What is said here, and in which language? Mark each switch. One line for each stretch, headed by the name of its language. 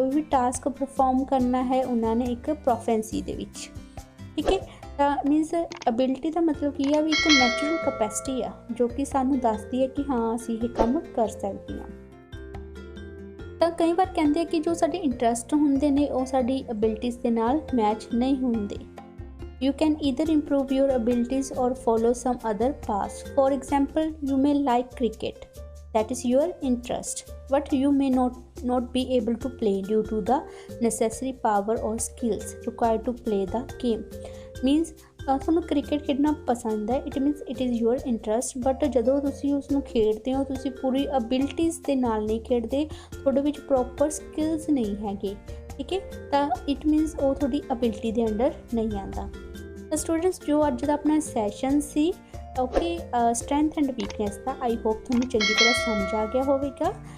Punjabi: ਕੋਈ ਵੀ task perform ਕਰਨਾ ਹੈ ਉਹਨਾਂ ਨੇ ਇੱਕ ਪ੍ਰੋਫੈਂਸੀ ਦੇ ਵਿੱਚ, ਠੀਕ ਹੈ। ਤਾਂ ਮੀਨਸ ਐਬਿਲਿਟੀ ਦਾ ਮਤਲਬ ਕੀ ਆ, ਵੀ ਇੱਕ ਨੈਚੁਰਲ ਕਪੈਸਿਟੀ ਆ ਜੋ ਕਿ ਸਾਨੂੰ ਦੱਸਦੀ ਹੈ ਕਿ ਹਾਂ ਅਸੀਂ ਇਹ ਕੰਮ ਕਰ ਸਕਦੇ ਹਾਂ। ਤਾਂ ਕਈ ਵਾਰ ਕਹਿੰਦੇ ਆ ਕਿ ਜੋ ਸਾਡੇ ਇੰਟਰਸਟ ਹੁੰਦੇ ਨੇ ਉਹ ਸਾਡੀ ਐਬਿਲਿਟੀਜ਼ ਦੇ ਨਾਲ ਮੈਚ ਨਹੀਂ ਹੁੰਦੇ।
English: You can either improve your abilities or follow some other path. For example, you may like cricket, that is your interest, but you may not be able to play due to the necessary power or skills required to play the game.
Punjabi: Means ਤੁਹਾਨੂੰ cricket ਖੇਡਣਾ ਪਸੰਦ ਹੈ, it means it is your interest, but ਜਦੋਂ ਤੁਸੀਂ ਉਸਨੂੰ ਖੇਡਦੇ ਹੋ ਤੁਸੀਂ ਪੂਰੀ ਅਬਿਲਿਟੀਜ਼ ਦੇ ਨਾਲ ਨਹੀਂ ਖੇਡਦੇ, ਤੁਹਾਡੇ ਵਿੱਚ ਪ੍ਰੋਪਰ ਸਕਿੱਲਸ ਨਹੀਂ ਹੈਗੇ, ਠੀਕ ਹੈ। ਤਾਂ ਇਟ ਮੀਨਸ ਉਹ ਤੁਹਾਡੀ ਅਬਿਲਿਟੀ ਦੇ ਅੰਡਰ ਨਹੀਂ ਆਉਂਦਾ। ਤਾਂ ਸਟੂਡੈਂਟਸ, ਜੋ ਅੱਜ ਦਾ ਆਪਣਾ session ਸੀ okay strength and weakness ਦਾ, I hope ਤੁਹਾਨੂੰ ਚੰਗੀ ਤਰ੍ਹਾਂ ਸਮਝ ਆ ਗਿਆ ਹੋਵੇਗਾ।